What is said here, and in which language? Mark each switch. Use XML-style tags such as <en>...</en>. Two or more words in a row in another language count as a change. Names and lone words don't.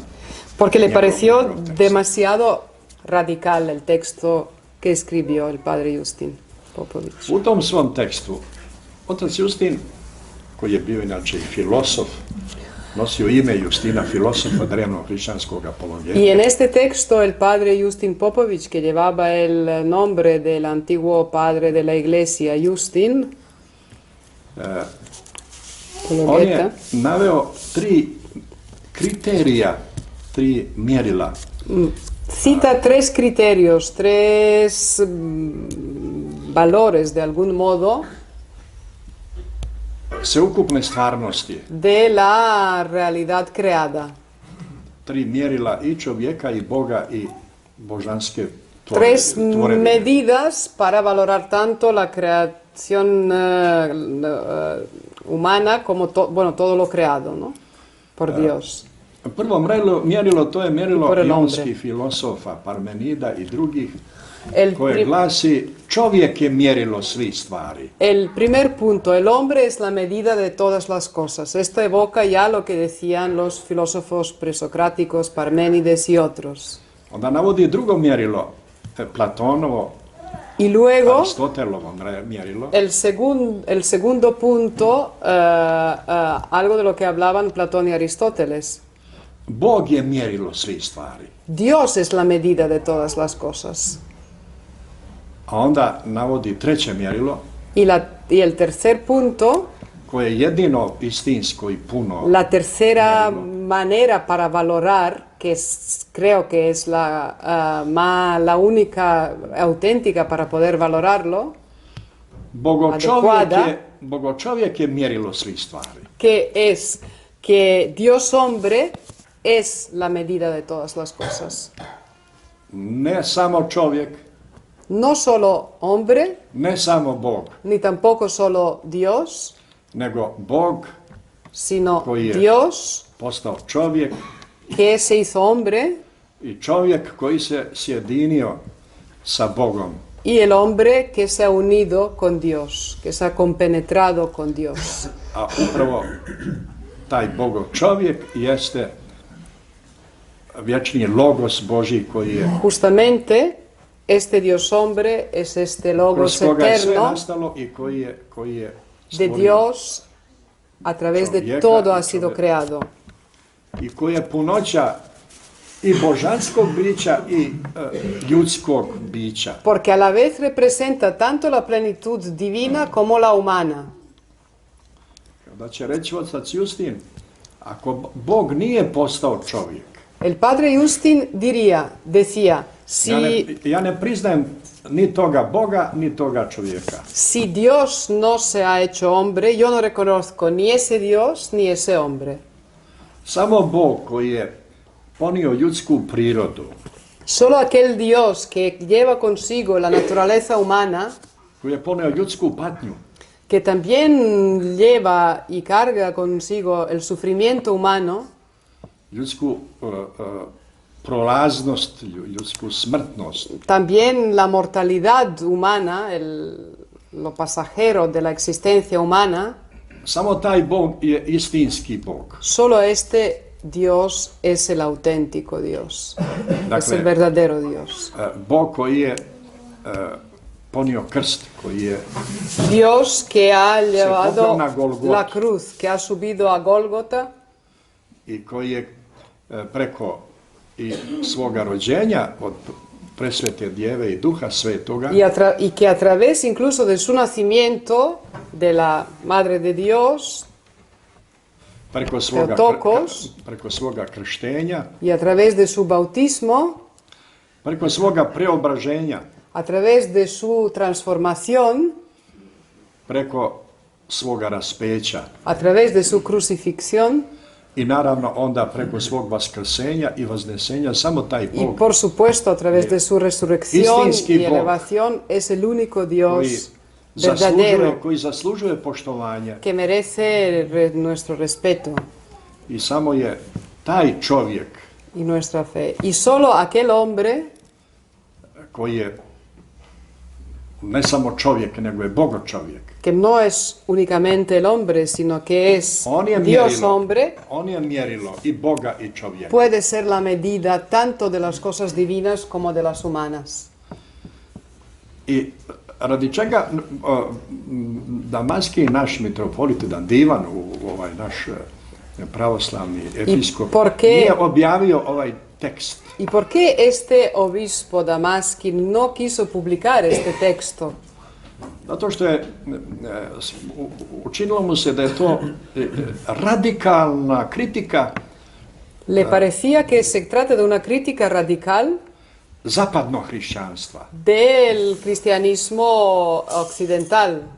<es>Porque le</es> <sr>Njegov</sr> <es>pareció</es> <sr>tekst.</sr> <es>demasiado radical el texto que escribió el padre Justin Popović.</es> <sr>U tom svom tekstu, otac Justin, koji je bio inače i filosof, nosio ime Justina, filosofa drevnog hrišćanskog apologeta.</sr> <es>Y en este texto el padre Justin Popović, que llevaba el nombre del antiguo padre de la iglesia, Justin,</es> <sr>On je apologeta, naveo 3 kriterija, 3 mjerila</sr> <es>cita 3 criterios, 3 valores de algún modo</es> <sr>sveukupne stvarnosti.</sr> <es>de la realidad creada.</es> <sr>3 mjerila i čovjeka i Boga i božanske 3 tvorevine.</sr> <es>medidas para valorar tanto la creación humana como bueno, todo lo creado, ¿no? Por Dios.</es> <sr>Prvo mjerilo, to je mjerilo</sr> <es>Por el hombre.</es> <sr>jonskih filosofa, Parmenida i drugih,</sr> <es>El,</es> <sr>koje prim- glasi čovjek je mjerilo svih stvari.</sr> <es>el primer punto, el hombre es la medida de todas las cosas. Esto evoca ya lo que decían los filósofos presocráticos, Parménides y otros.</es> <sr>Onda navodi drugo mjerilo, Platonovo,</sr> <es>Y luego,</es> <sr>Aristotelovo mjerilo,</sr> <es>el segundo punto, algo de lo que hablaban Platón y Aristóteles.</es> <sr>Bog je mjerilo svih stvari.</sr> <es>Dios es la medida de todas las cosas.</es> <sr>A onda navodi treće mjerilo,</sr> <es>Y el tercer punto,</es> <sr>koje je jedino istinsko i puno.</sr> <es>la tercera</es> <sr>mjerilo.</sr> <es>manera para valorar, que creo que es la única auténtica para poder valorarlo,</es> <sr>Bogočovjek je mjerilo svih stvari.</sr> <es>que es que Dios hombre es la medida de todas las cosas.</es> <sr>Ne samo čovjek,</sr> <es>No solo hombre,</es> <sr>ne samo Bog,</sr> <es>ni tampoco solo Dios,</es> <sr>nego Bog</sr> <es>sino</es> <sr>Koji je</sr> <es>Dios</es> <sr>postao čovjek</sr> <es>que se hizo hombre</es> <sr>i čovjek koji se sjedinio sa Bogom.</sr> <es>y el hombre que se ha unido con Dios, que se ha compenetrado con Dios.</es> <sr>A upravo taj Bogo čovjek jeste vječni logos Božji koji je</sr> <es>Justamente este Dios hombre es este</es> <sr>kroz</sr> <es>logos</es> <sr>koga je sve</sr> <es>eterno</es> <sr>nastalo i koji je</sr> <es>de</es> <sr>stvorio</sr> <es>Dios, a través de</es> <sr>čovjeka</sr> <es>todo ha</es> <sr>i</sr> <es>sido</es> <sr>čovjeka.</sr> <es>creado.</es> <sr>i koji je punoća i božanskog bića i ljudskog bića.</sr> <es>Porque a la vez representa tanto la plenitud divina como la humana.</es> <sr>Da će reći otac Justin, ako Bog nije postao čovjek,</sr> <es>El padre Justin decía,</es> <sr>ja ne priznajem ni toga Boga, ni toga čovjeka.</sr> <es>si Dios no se ha hecho hombre, yo no reconozco ni ese Dios ni ese hombre.</es> <sr>Samo Bog koji je ponio ljudsku prirodu,</sr> <es>Solo aquel Dios que lleva consigo la naturaleza humana,</es> <sr>koji je ponio ljudsku patnju,</sr> <es>que también lleva y carga consigo el sufrimiento humano,</es> <sr>ljudsku prolaznost, ljudsku smrtnost,</sr> <es>también la mortalidad humana, lo pasajero de la existencia humana,</es> <sr>samo taj Bog je istinski Bog.</sr> <es>solo este Dios es el auténtico Dios, es el verdadero Dios.</es> <sr>Bog koji je ponio krst, koji je</sr> <es>Dios que ha llevado</es> <sr>popeo na Golgotu.</sr> <es>la cruz, que ha subido a Gólgota</es> <sr>i koji je preko i svoga rođenja od presvete djeve i duha svetoga</sr> <es>y que a través incluso de su nacimiento, de la Madre de Dios,</es> <sr>preko svoga krštenja,</sr> <es>y a través de su bautismo,</es> <sr>preko svoga preobraženja,</sr> <es>a través de su transformación,</es> <sr>preko svoga raspeća</sr> <es>a través de su crucifixión</es> <sr>i naravno onda preko svog vaskrsenja i vaznesenja, samo taj</sr> <es>y</es> <sr>Bog</sr> <es>por supuesto a través de su resurrección y elevación es el único</es> <sr>koji</sr> <es>Dios verdadero</es> <sr>koji zaslužuje poštovanje</sr> <es>que merece nuestro respeto</es> <sr>i samo je taj čovjek</sr> <es>y nuestra fe. Y solo aquel hombre</es> <sr>koji je ne samo čovjek, nego je Bogo čovjek.</sr> <es>que no es únicamente el hombre, sino que es Dios hombre,</es> <sr>On je mjerilo i Boga i čovjeka.</sr> <es>puede ser la medida tanto de las cosas divinas como de las humanas.</es> <sr>I radi čega Damaski naš mitropolit Divan, ovaj naš pravoslavni episkop, nije objavio ovaj tekst.</sr> <es>¿Y por qué este obispo Damaskin no quiso publicar este texto?</es> <sr>Zato što je učinilo mu se da je to radikalna kritika</sr> <es>Le parecía que se trata de una crítica radical</es> <sr>zapadnog hrišćanstva.</sr> <es>del cristianismo occidental,</es>